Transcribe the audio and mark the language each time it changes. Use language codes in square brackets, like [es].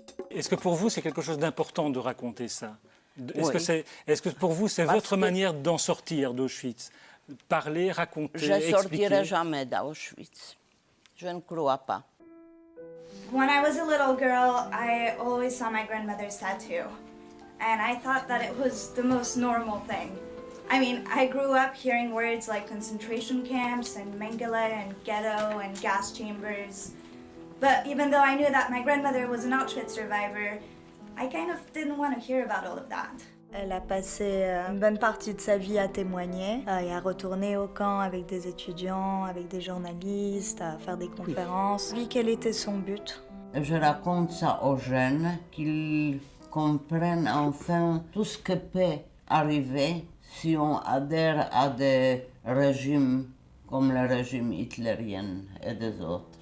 [fr] Est-ce que pour vous, c'est quelque chose d'important de raconter ça? Oui. Est-ce que pour vous, c'est votre manière d'en sortir d'Auschwitz? Parler, raconter, Je expliquer? ne sortirai jamais d'Auschwitz. Je ne crois pas. [en] When I was a little girl, I always saw my grandmother's tattoo. And I thought that it was the most normal thing. I mean, I grew up hearing words like concentration camps and Mengele and ghetto and gas chambers. But even though I knew that my grandmother was an Auschwitz survivor, I kind of didn't want to hear about all of that. [fr] Elle a passé une bonne partie de sa vie à témoigner et à retourner au camp avec des étudiants, avec des journalistes, à faire des conférences. Oui, quel était son but? Je raconte ça aux jeunes, qu'ils comprennent enfin tout ce qui peut arriver si on adhère à des régimes comme le régime hitlérien et des autres.